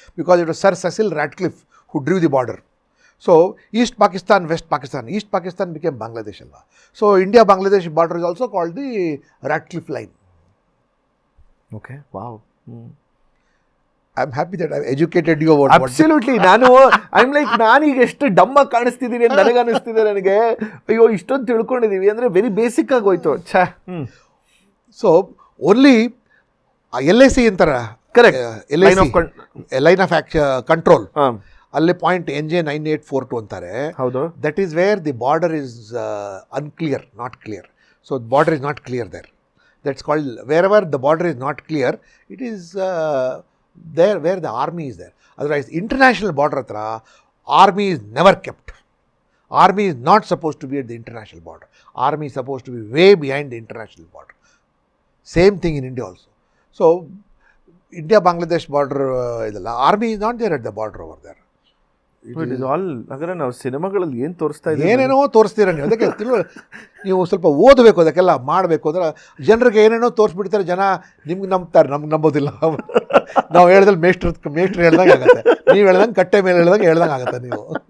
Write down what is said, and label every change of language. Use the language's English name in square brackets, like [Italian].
[English] Because it was Sir Cecil Radcliffe who drew the border. So, East Pakistan, West Pakistan. East Pakistan became Bangladesh. So, India-Bangladesh border is also called the Radcliffe Line. Okay, wow. I'm happy that I've educated you about Absolutely. I'm like, [Kannada] ನಾನೀಗ ಎಷ್ಟು ಡಮ್ಮಾಗಿ ಕಾಣಿಸ್ತಿದ್ದೀನಿ ಅಂತ ನನಗೆ ಅನಿಸ್ತಿದೆ. ನನಗೆ ಅಯ್ಯೋ ಇಷ್ಟೊಂದು ತಿಳ್ಕೊಂಡಿದ್ದೀವಿ ಅಂದರೆ very basic ಆಗಿ ಹೋಯ್ತು. ಛಾ. ಸೊ ಓನ್ಲಿ LIC ಅಂತಾರ. [English] Correct. Line of control. [Kannada] ಅಲ್ಲಿ ಪಾಯಿಂಟ್ NJ9842 ಅಂತಾರೆ. ಹೌದು. [English] That is where the border is unclear, not clear. So the border is not clear there. That's called, wherever the border is not clear, it is there where the army is there. Otherwise, international border [Kannada] hatra, [English] army is never kept. Army is not supposed to be at the international border. Army is supposed to be way behind the international border. Same thing in India also. So, India-Bangladesh border, army is not there at the border over there. It is all, [Kannada] ಹಾಗಾದ್ರೆ ನಾವು ಸಿನಿಮಾಗಳಲ್ಲಿ ಏನು ತೋರಿಸ್ತಾ ಇದ್ದೀವಿ, ಏನೇನೋ ತೋರಿಸ್ತೀರ ನೀವು. ಅದಕ್ಕೆ ನೀವು ಸ್ವಲ್ಪ ಓದಬೇಕು, ಅದಕ್ಕೆಲ್ಲ ಮಾಡಬೇಕು. ಅಂದ್ರೆ ಜನರಿಗೆ ಏನೇನೋ ತೋರಿಸ್ಬಿಡ್ತಾರೆ, ಜನ ನಿಮ್ಗೆ ನಂಬ್ತಾರೆ, ನಮ್ಗೆ ನಂಬೋದಿಲ್ಲ. ನಾವು ಹೇಳ್ದಲ್ಲಿ ಮೇಷ್ಟ್ರು ಹೇಳ್ದಂಗೆ ಆಗುತ್ತೆ, ನೀವು ಹೇಳ್ದಂಗೆ ಕಟ್ಟೆ ಮೇಲೆ ಹೇಳ್ದಂಗೆ ಆಗುತ್ತೆ ನೀವು.